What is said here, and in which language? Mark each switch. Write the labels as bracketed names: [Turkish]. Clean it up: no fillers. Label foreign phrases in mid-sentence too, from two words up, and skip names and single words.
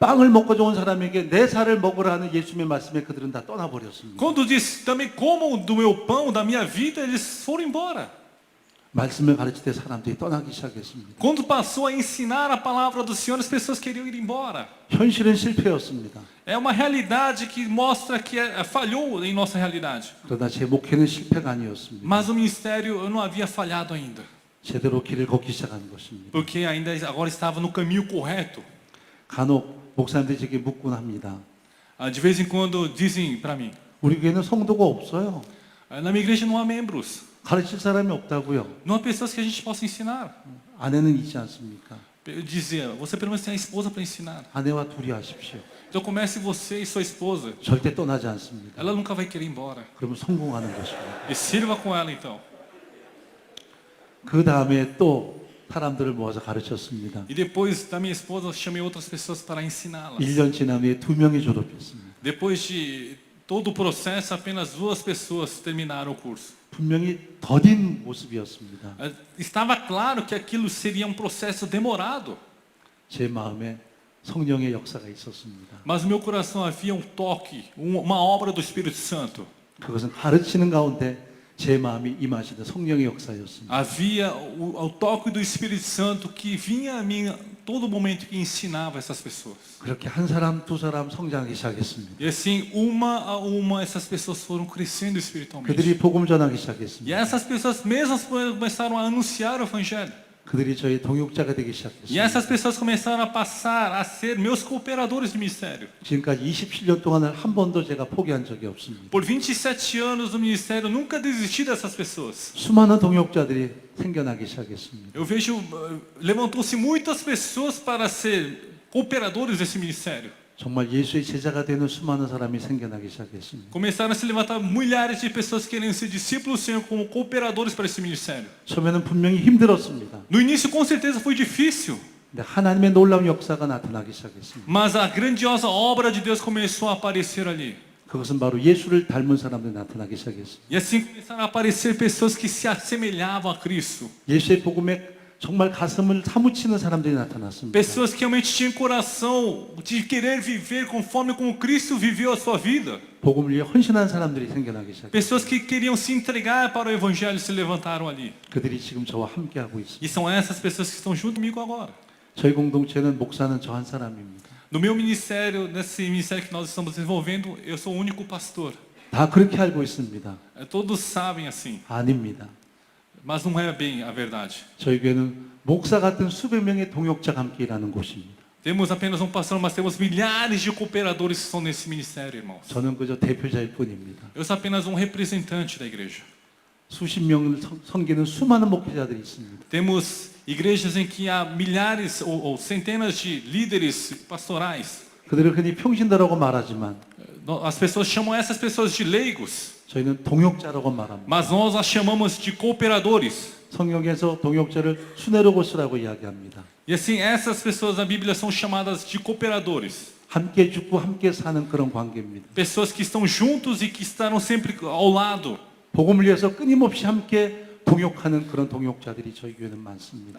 [Korean] 빵을 먹고 좋은 사람에게 내 살을 먹으라 하는 예수님의 말씀에 그들은 다 떠나버렸습니다. [Portuguese] Quando disse também comam do meu pão, da minha vida, eles foram embora. [Korean] 말씀을 가르칠 때 사람들이 떠나기 시작했습니다. [Portuguese] Quando passou a ensinar a palavra do Senhor, as pessoas queriam ir embora. [Korean] 현실은 실패였습니다. [Portuguese] É uma realidade que mostra que falhou em nossa realidade. [Korean] 그러나 제 목회는 실패가 아니었습니다. [Portuguese] Mas o ministério eu não havia falhado ainda, [Korean] 제대로 길을 걷기 시작한 것입니다. [Portuguese] porque ainda agora estava no caminho correto. [Korean] 간혹 목사님들이 제게 묻곤 합니다. [Portuguese] De vez em quando dizem para mim, [Korean] 우리 교회는 성도가 없어요. [Portuguese] na minha igreja não há membros, [Korean] 가르칠 사람이 없다고요. [Portuguese] não há pessoas que a gente possa ensinar. [Korean] 아내는 있지 않습니까? [Portuguese] Eu dizia, você pelo menos tem a esposa para ensinar. [Korean] 아내와 둘이 하십시오. [Portuguese] Então comece você e sua esposa. [Korean] 절대 떠나지 않습니다. [Portuguese] Ela nunca vai querer ir embora. [Korean] 그러면 성공하는 것입니다. [Portuguese] E sirva com ela então. [Korean] 그 다음에 또 사람들을 모아서 가르쳤습니다. [Portuguese] E depois da minha esposa, eu chamei outras pessoas para ensiná-las. [Korean] 1년 지난 후에 2명이 졸업했습니다. [Portuguese] Depois de todo o processo, apenas 2 pessoas terminaram o curso. [Korean] 분명히 더딘 모습이었습니다. [Portuguese] Estava claro que aquilo seria um processo demorado, [Korean] 제 마음에 성령의 역사가 있었습니다. [Portuguese] mas no meu coração havia um toque, uma obra do Espírito Santo. [Korean] 그것은 가르치는 가운데 제 마음이 임하시는 성령의 역사였습니다. [Portuguese] Havia o toque do Espírito Santo que vinha a mim todo momento que ensinava essas pessoas. [Korean] 그렇게 한 사람, 두 사람 성장하기 시작했습니다. [Portuguese] E assim, uma a uma, essas pessoas foram crescendo espiritualmente. [Korean] 그들이 복음 전하기 [Portuguese] E [Korean] 시작했습니다. [Portuguese] essas pessoas mesmas começaram a anunciar o Evangelho. [Korean] 그들이 저희 동역자가 되기 [Portuguese] E [Korean] 시작했습니다. [Portuguese] essas pessoas começaram a passar a ser meus cooperadores de ministério. [Korean] 지금까지 27년 동안은 한 번도 제가 포기한 적이 없습니다. [Portuguese] Por 27 anos no ministério, eu nunca desisti dessas pessoas. [Korean] 수많은 동역자들이 생겨나기 시작했습니다. [Portuguese] Eu vejo, levantou-se muitas pessoas para ser cooperadores desse ministério. [Korean] 정말 예수의 제자가 되는 수많은 사람이 생겨나기 시작했습니다. [Portuguese] Começaram a se levantar milhares de pessoas querendo ser discípulos do Senhor como cooperadores para esse ministério. [Korean] 처음에는 분명히 힘들었습니다. [Portuguese] No início, com certeza, foi difícil. [Korean] 근데 하나님의 놀라운 역사가 나타나기 시작했습니다. [Portuguese] Mas a grandiosa obra de Deus começou a aparecer ali. [Korean] 그것은 바로 예수를 닮은 사람들이 나타나기 시작했습니다. [Portuguese] E assim começaram a aparecer pessoas que se assemelhavam a Cristo. [Korean] 예수의 복음에 정말 가슴을 사무치는 사람들이 나타났습니다. [Portuguese] Pessoas que realmente tinham coração de querer viver conforme como Cristo viveu a sua vida. [Korean] 복음을 위해 헌신한 사람들이 생겨나기 시작했습니다. [Portuguese] Pessoas que queriam se entregar para o Evangelho se levantaram ali. [Korean] 그들이 지금 저와 함께하고 있습니다. [Portuguese] E são essas pessoas que estão junto comigo agora. [Korean] 저희 공동체는 목사는 저 한 사람입니다. [Portuguese] No meu ministério, nesse ministério que nós estamos desenvolvendo, eu sou o único pastor. [Korean] 다 그렇게 알고 있습니다. [Portuguese] Todos sabem assim, [Korean] 아닙니다. [Portuguese] mas não é bem a verdade. [Korean] 저희 교회는 목사 같은 수백 명의 동역자가 함께 일하는 곳입니다. [Portuguese] Temos apenas um pastor, mas temos milhares de cooperadores que estão nesse ministério, irmãos. [Korean] 저는 그저 대표자일 뿐입니다. [Portuguese] Eu sou apenas um representante da igreja. [Korean] 수십 명을 섬기는 수많은 목회자들이 있습니다. [Portuguese] Temos igrejas em que há milhares ou centenas de líderes pastorais. [Korean] 그들을 흔히 평신도라고 말하지만 [Portuguese] As pessoas chamam essas pessoas de leigos, [Korean] 저희는 동역자라고 말합니다. [Portuguese] mas nós as chamamos de cooperadores. [Korean] 성경에서 동역자를 수네로고스라고 이야기합니다. [Portuguese] E assim, essas pessoas na Bíblia são chamadas de cooperadores. [Korean] 함께 죽고 함께 사는 그런 관계입니다. [Portuguese] Pessoas que estão juntos e que estarão sempre ao lado. [Korean] 복음을 위해서 끊임없이 함께 동역하는 그런 동역자들이 저희 교회는 많습니다.